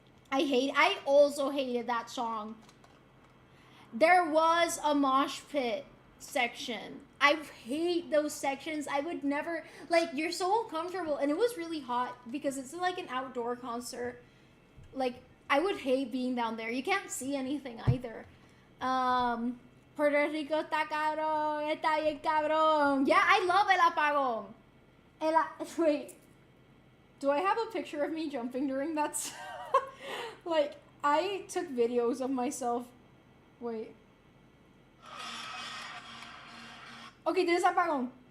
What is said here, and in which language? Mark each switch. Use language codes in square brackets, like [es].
[en] I also hated that song. There was a mosh pit section. I hate those sections. I would never, like, you're so uncomfortable. And it was really hot because it's like an outdoor concert. Like, I would hate being down there. You can't see anything either. [es] Puerto Rico está cabrón, está bien cabrón. [en] Yeah, I love el apagón. Wait, do I have a picture of me jumping during that? Like, I took videos of myself. Wait. [es] Okay, tienes apagón.